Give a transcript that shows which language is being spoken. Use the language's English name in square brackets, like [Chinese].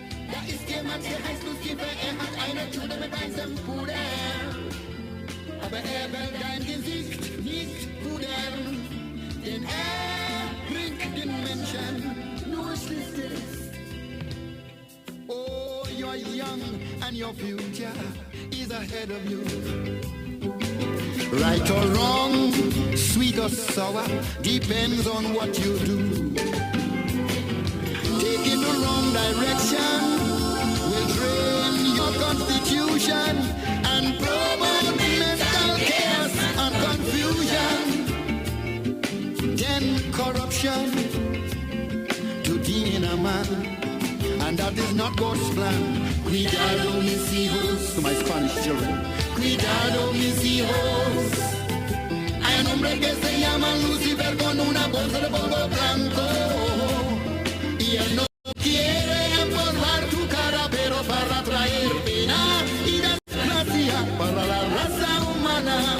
[German] Da ist jemand, der heißt Lucifer, hat eine Tüte mit weißem Puder. Aber will dein Gesicht nicht pudern, denn bringt den Menschen nur Schlechtes. [English] Oh, you're young and your future is ahead of you. Right or wrong, sweet or sour, depends on what you do. Taking the wrong direction will drain your constitution and promote mental chaos and confusion. Then corruption to gain a man, and that is not God's plan. [Spanish] Cuidado, mis hijos, [English] to my Spanish children. [Spanish] Cuidado, mis hijos. Hay un hombre que se llama Lucifer con una bolsa de polvo blanco. Y él no quiere empolvar tu cara, pero para traer pena y desgracia para la raza humana.